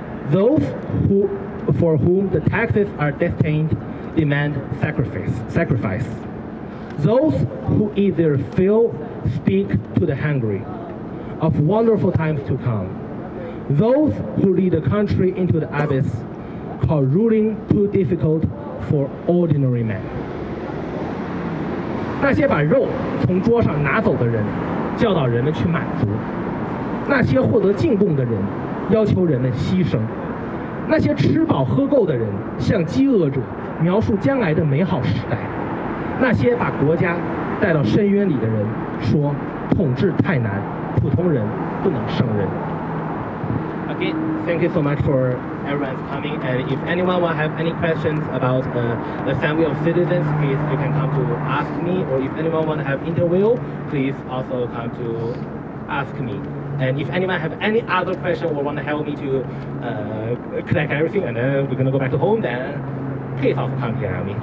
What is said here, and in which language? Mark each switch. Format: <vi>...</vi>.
<en>Those for whom the taxes are destined demand sacrifice. Those who either fill speak to the hungry of wonderful times to come. Those who lead the country into the abyss, call ruling too difficult for ordinary men.</en> <zh>那些把肉从桌上拿走的人，教导人们去满足；那些获得进贡的人，要求人们牺牲；那些吃饱喝够的人，向饥饿者描述将来的美好时代；那些把国家带到深渊里的人，说统治太难，普通人不能胜任。</zh> <en>Again, thank you so much for everyone's coming. And if anyone will have any questions about the Assembly of Citizens, please you can come to ask me. Or if anyone want to have interview, please also come to ask me. And if anyone have any other question or want to help me to collect everything, and then we're gonna go back to home, then please also come here and help me.</en>